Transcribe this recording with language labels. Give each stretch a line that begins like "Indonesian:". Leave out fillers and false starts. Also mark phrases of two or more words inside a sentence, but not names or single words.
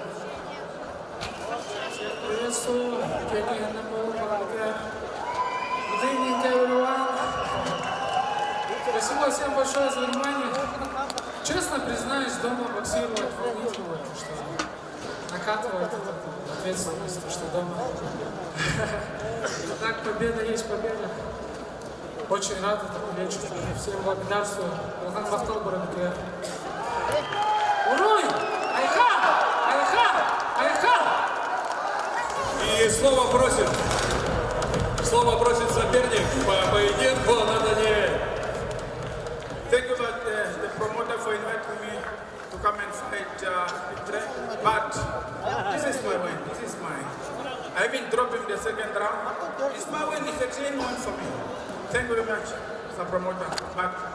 Russian: Приветствую, спасибо всем большое за внимание. Честно признаюсь, дома боксировать волнительно, что накатывает ответственность, что дома. Так, победа есть победа. Очень рад этому вечеру. Всем благодарствую. Рахат Бахталбар, МКР. Уруй! Айха! Айха! Айха! И слово просит соперник по поединку на Даниэль.
English: Thank you about the promoter for inviting me to come and fight but this is my win. This is mine. I even dropped him the second round. It's my win. It's a clean one for me. Thank you very much, Mr. Promoter. But